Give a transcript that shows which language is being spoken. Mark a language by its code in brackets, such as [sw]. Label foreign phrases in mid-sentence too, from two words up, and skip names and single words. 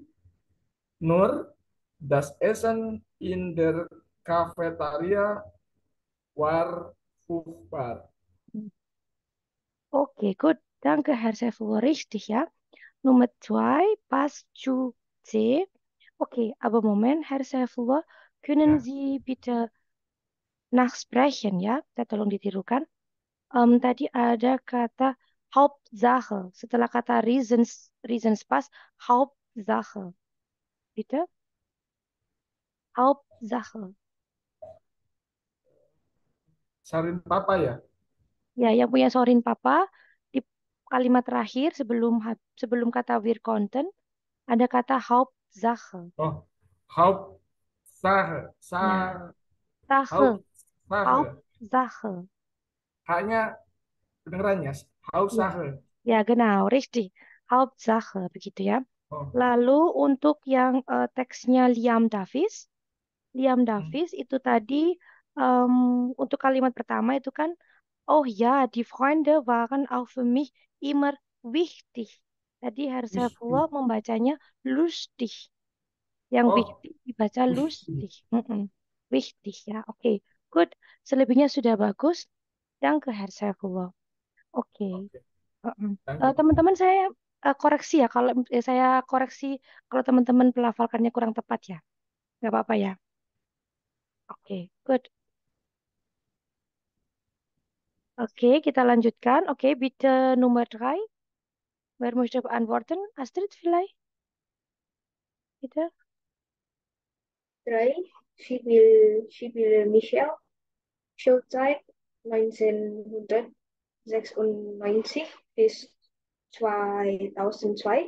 [de] Nur das Essen in der Cafeteria war furchtbar. Okay, gut. Danke, Herr Saifullah. Richtig, ja. Nummer zwei, Pascu C. Okay, aber Moment, Herr Saifullah, können Ja, Sie bitte nachsprechen, [id] ya? Tolong ditirukan. Tadi ada kata Hauptsache. Setelah kata reasons pas, [de] Hauptsache. Bitte? Hauptsache. [id] sarin papa ya. Ya, yang punya Sorin Papa di kalimat terakhir sebelum kata [de] wir konnten [id] ada kata Hauptsache. [de] Oh, Hauptsache, Ya, Sache, Hauptsache. Hauptsache. [id] Hanya kedengarannya, Ya, [de] Hauptsache. ya, genau, richtig. Hauptsache [id] begitu ya. Oh, Lalu untuk yang teksnya Liam hmm. Davis itu tadi em, untuk kalimat pertama itu kan, oh ya, [de] die Freunde waren auch für mich immer wichtig. [id] Tadi Herr Wih. Saifullah membacanya lustig. Yang Oh, wichtig dibaca wih. [de] lustig. Wichtig ya, oke. Good. [id] Selebihnya sudah bagus. [de] Danke Herr Saifullah. Oke. [id] Oke, Mm-mm. [en] thank you. [id] Teman-teman saya koreksi ya kalau saya koreksi kalau teman-teman pelafalkannya kurang tepat ya. Nggak apa-apa ya. Oke, good. Oke, kita lanjutkan. Oke, [de] bitte Nummer 3. Wer möchte beantworten? Astrid vielleicht? Bitte. 3. Sibylle Michel, Schulzeit 1996 bis 2002.